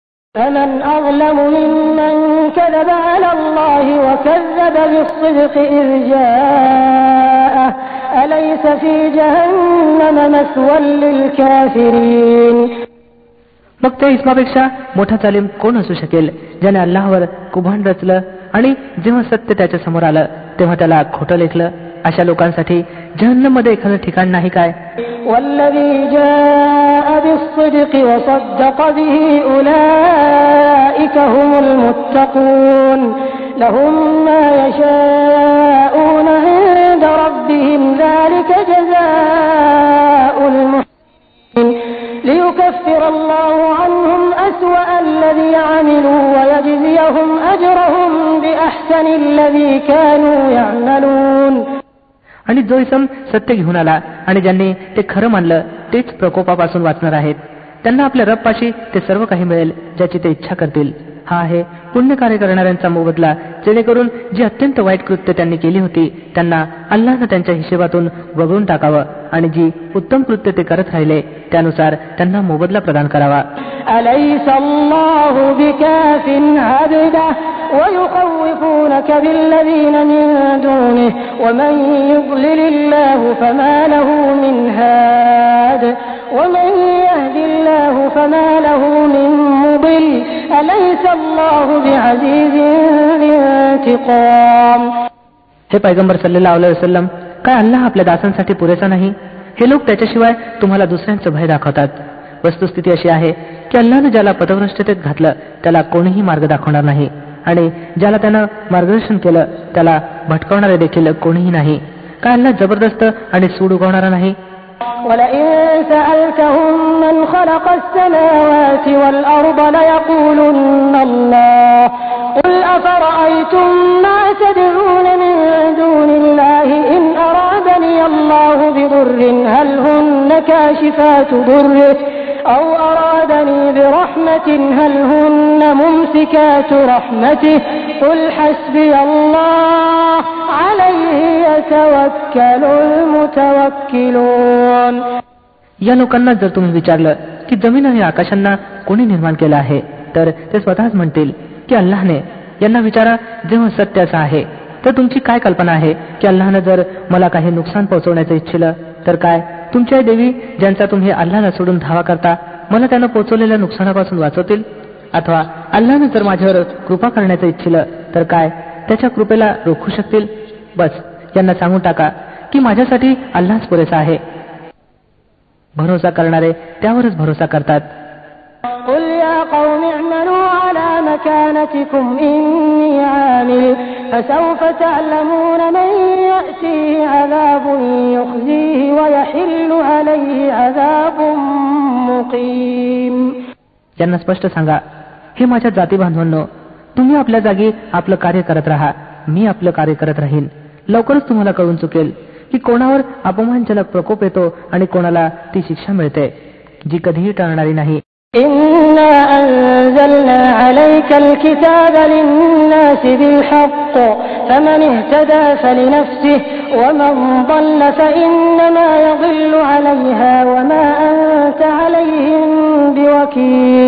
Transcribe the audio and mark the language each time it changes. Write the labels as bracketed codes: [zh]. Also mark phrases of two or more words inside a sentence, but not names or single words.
[ar] فمن أظلم ممن كذب على الله وكذب بالصدق إذ جاءه أليس في جهنم مثوى للكافرين. [mr] मग त्या इस्मापेक्षा मोठा जालिम कोण असू शकेल, ज्याने अल्लाहवर कुभांड रचलं आणि जेव्हा सत्य त्याच्या समोर आलं तेव्हा त्याला खोटं लेखलं. अशा लोकांसाठी जहन्नम मध्ये एखादं ठिकाण नाही काय. [ar] والذي جاء بالصدق وصدق به أولئك هم المتقون لهم ما يشاءون عند ربهم ذلك جزاء المحسنين ليكفر الله عنهم أسوأ الذي عملوا ويجزيهم أجرهم بأحسن الذي كانوا يعملون. [mr] आणि जो इसम सत्य घेऊन आला आणि ज्यांनी ते खरं मानलं तेच प्रकोपापासून वाचणार आहेत. त्यांना आपल्या रबपाशी ते सर्व काही मिळेल ज्याची ते इच्छा करतील. हा आहे पुण्यकार्य करणाऱ्यांचा मोबदला, जेणेकरून जी अत्यंत वाईट कृत्य त्यांनी केली होती त्यांना अल्लाहनं त्यांच्या हिशेबातून वगळून टाकावं आणि जी उत्तम कृत्य ते करत राहिले त्यानुसार त्यांना मोबदला प्रदान करावा. [ar] أليس الله بكاف عبده ويخوفونك بالذين من دونه ومن يضلل الله فما له من هاد ومن يهد الله فما له من مضل أليس الله بعزيز ذي انتقام. [mr] हे पैगंबर [ar] صلى الله عليه وسلم, [mr] काय अल्लाह आपल्या दासांसाठी पुरेसा नाही? हे लोक त्याच्याशिवाय तुम्हाला दुसऱ्यांचं भय दाखवतात. वस्तुस्थिती अशी आहे की अल्लाहनं ज्याला पथभ्रष्टतेत घातलं त्याला कोणीही मार्ग दाखवणार नाही आणि ज्याला त्यानं मार्गदर्शन केलं त्याला भटकवणारे देखील कोणीही नाही. काय अल्लाह जबरदस्त आणि सूड उगवणारा नाही? [ar] وَلَئِن سَأَلْتَهُم مَّنْ خَلَقَ السَّمَاوَاتِ وَالْأَرْضَ لَيَقُولُنَّ اللَّهُ قُلْ أَفَرَأَيْتُم مَّا تَدْعُونَ مِن دُونِ اللَّهِ إِنْ أَرَادَنِيَ اللَّهُ بِضُرٍّ هَلْ هُنَّ كَاشِفَاتُ ضُرِّهِ أَوْ أَرَادَنِي بِرَحْمَةٍ هَلْ هُنَّ مُمْسِكَاتُ رَحْمَتِهِ قُلْ حَسْبِيَ اللَّهُ عَلَيْهِ يَتَوَكَّلُ الْمُتَوَكِّلُونَ. [mr] या लोकांना जर तुम्ही विचारलं की जमीन आणि आकाशांना कोणी निर्माण केलं आहे तर ते स्वतःच म्हणतील की अल्लाहने. यांना विचारा, जेव्हा सत्य असं आहे तर तुमची काय कल्पना आहे की अल्लाहनं जर मला काही नुकसान पोहोचवण्याचं इच्छिलं तर काय तुमच्या देवी ज्यांचा तुम्ही अल्लाहला सोडून धावा करता मला त्यानं पोहोचवलेल्या नुकसानापासून वाचवतील? अथवा अल्लाहनं जर माझ्यावर कृपा करण्याचं इच्छिलं तर काय त्याच्या कृपेला रोखू शकतील? बस यांना सांगून टाका की माझ्यासाठी अल्लाहच पुरेसा आहे. भरोसा करणारे त्यावरच भरोसा करतात. [ar] قُلْ يَا قَوْمِ اعْمَلُوا عَلَى مَكَانَتِكُمْ إِنِّي عَامِلٌ فَسَوْفَ تَعْلَمُونَ مَن يَأْتِيهِ عَذَابٌ يُخْزِيهِ وَيَحِلُّ عَلَيْهِ عَذَابٌ مُقِيمٌ. [mr] त्यांना स्पष्ट सांगा, हे माझ्या जाती बांधवांनो, तुम्ही आपल्या जागी आपलं कार्य करत राहा, मी आपलं कार्य करत राहीन. लवकरच तुम्हाला कळून चुकेल की कोणावर अपमानजनक प्रकोप येतो आणि कोणाला ती शिक्षा मिळते जी कधीही टळणारी नाही. [ar] إِنَّا أَنزَلْنَا عَلَيْكَ الْكِتَابَ لِلنَّاسِ بِالْحَقِّ فَمَنِ اهْتَدَى فَلِنَفْسِهِ وَمَنْ ضَلَّ فَإِنَّمَا يَضِلُّ عَلَيْهَا وَمَا أَنْتَ عَلَيْهِمْ بِوَكِيلٍ.